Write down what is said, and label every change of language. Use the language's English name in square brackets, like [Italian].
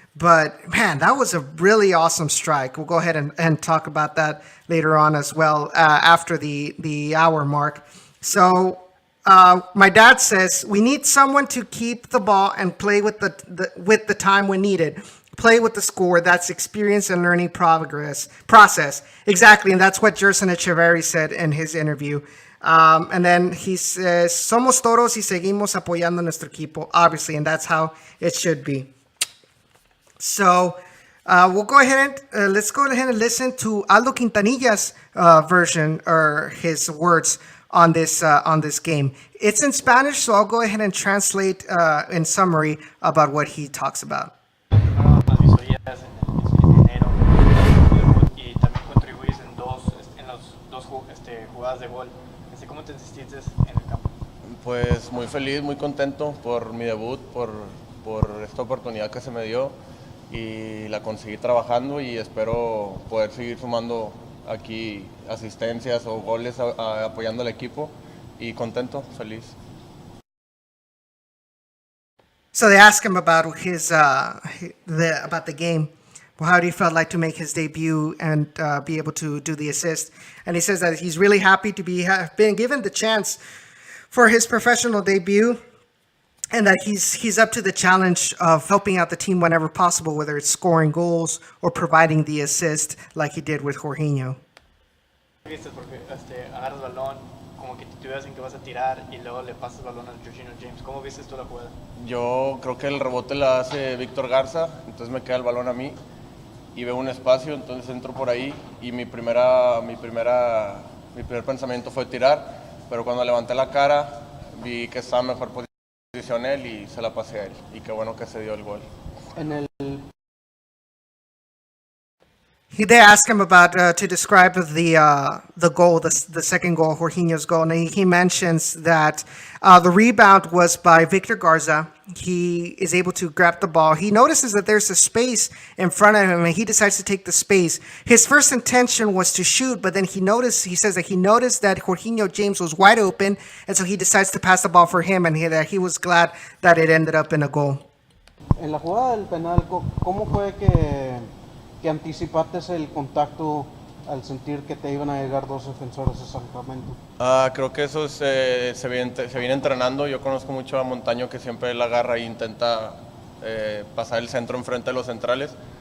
[English] But man, that was a really awesome strike. We'll go ahead and talk about that later on as well after the hour mark. So my dad says we need someone to keep the ball and play with the time when needed. Play with the score. That's experience and learning process. Exactly, and that's what Edson Ochoa said in his interview. And then he says, [Spanish] "Somos toros y seguimos apoyando nuestro equipo." [English] Obviously, and that's how it should be. So we'll go ahead and let's go ahead and listen to Aldo Quintanilla's version or his words on this game. It's in Spanish, so I'll go ahead and translate in summary about what he talks about. [Spanish] Las visorías en enero y también contribuís en las dos jugadas de gol. ¿Cómo te sentiste en el campo? Pues muy feliz, muy contento por mi debut, por esta oportunidad que se me dio y la conseguí trabajando y espero poder seguir sumando aquí asistencias o goles apoyando al equipo y contento, feliz. [English] So they asked him about about the game. Well, how do you felt like to make his debut and be able to do the assist? And he says that he's really happy to have been given the chance for his professional debut, and that he's up to the challenge of helping out the team whenever possible, whether it's scoring goals or providing the assist like he did with Jorginho. [Spanish] Viste porque agarras el balón como que te ves en que vas a tirar y luego le pasas el balón a Jorginho James. ¿Cómo viste tú la jugada? Yo creo que el rebote la hace Víctor Garza, entonces me queda el balón a mí y veo un espacio, entonces entro por ahí y mi primer pensamiento fue tirar, pero cuando levanté la cara vi que estaba en mejor posición él y se la pasé a él y qué bueno que se dio el gol. [English] They asked him about to describe the goal, the second goal, Jorginho's goal, and he mentions that the rebound was by Victor Garza. He is able to grab the ball. He notices that there's a space in front of him, and he decides to take the space. His first intention was to shoot, but then he says that he noticed that Jorginho James was wide open, and so he decides to pass the ball for him, and that he was glad that it ended up in a goal. [Spanish] En la jugada del penal, ¿cómo fue que anticipaste el contacto al sentir que te iban a llegar dos defensores de Sacramento? Creo que eso se viene entrenando. Yo conozco mucho a Montaño, que siempre la agarra e intenta pasar el centro enfrente de los centrales.